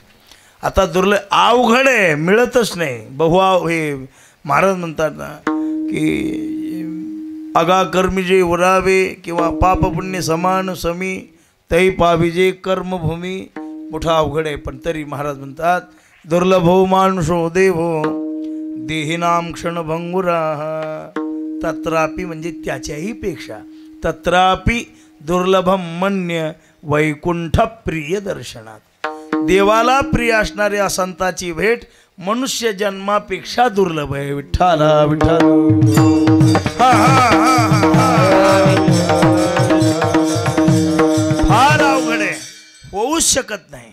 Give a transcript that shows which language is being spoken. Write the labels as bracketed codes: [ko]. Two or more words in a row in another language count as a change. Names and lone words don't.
[mr] आता दुर्लभ अवघड आहे, मिळतच नाही. बहु हे महाराज म्हणतात ना की अगा कर्मी जे उरावे किंवा पाप पुण्य समान समी तै पाविजे कर्मभूमी. मोठा अवघड आहे, पण तरी महाराज म्हणतात [sa] दुर्लभो मानुषो देवो देहिनाम क्षणभंगुरा. तत्रापि [mr] म्हणजे त्याच्याही पेक्षा [sa] तत्रापि दुर्लभम मन्य वैकुंठ प्रिय दर्शनात. [mr] देवाला प्रिय असणाऱ्या संताची भेट मनुष्य जन्मापेक्षा दुर्लभ आहे. विठ्ठला विठ्ठल. फार अवघड आहे, होऊच शकत नाही.